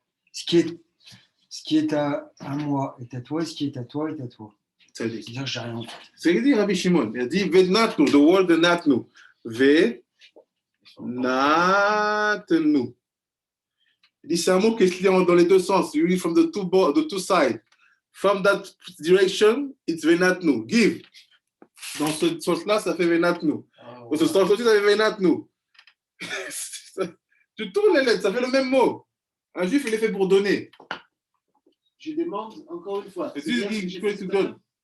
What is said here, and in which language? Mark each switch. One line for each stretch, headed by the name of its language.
French: Ce qui est à moi est à toi, et ce qui est à toi est à toi.
Hebrew: Tzadik.
French: C'est-à-dire que j'ai rien. C'est ce que dit Rabbi Shimon. Il a dit Venatnu,
English: the word Venatnu.
French: Venatnu. Il dit c'est un mot qui se lit dans les deux sens.
English: You read from the two sides. From that direction, it's Venatnu. Give.
French: Dans ce sens-là, ça fait Venatnu. Dans ce sens-là, ça fait Venatnu. Tu tournes les lettres, ça fait le même mot. Un juif, il est fait pour donner. Je demande encore une fois. C'est juste qu'il peut te donner.